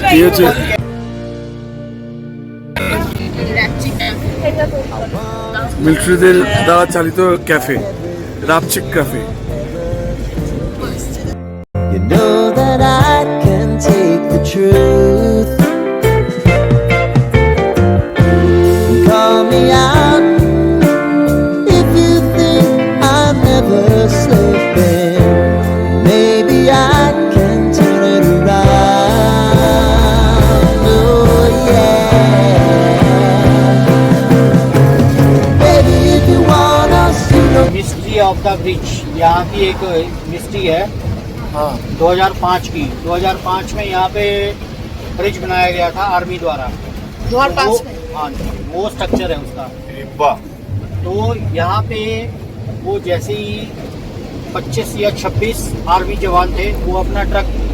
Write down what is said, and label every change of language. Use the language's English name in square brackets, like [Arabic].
[Bangla] এই হচ্ছে মিলিটারিদের দ্বারা চালিত cafe, রাপচিক cafe. [English] You know that I can take the truth. Call me out if you think I'm never slipping. Maybe I can turn it around. Oh yeah. Baby, if you want us to know. [Hindi] Mystery of the bridge, यहाँ की एक mystery है। हाँ, 2005 की। 2005 में यहाँ पे bridge बनाया गया था आर्मी द्वारा। 2005 में? हाँ, वो स्ट्रक्चर है उसका। वाह। तो यहाँ पे वो जैसे ही 25 या 26 आर्मी जवान थे, वो अपना ट्रक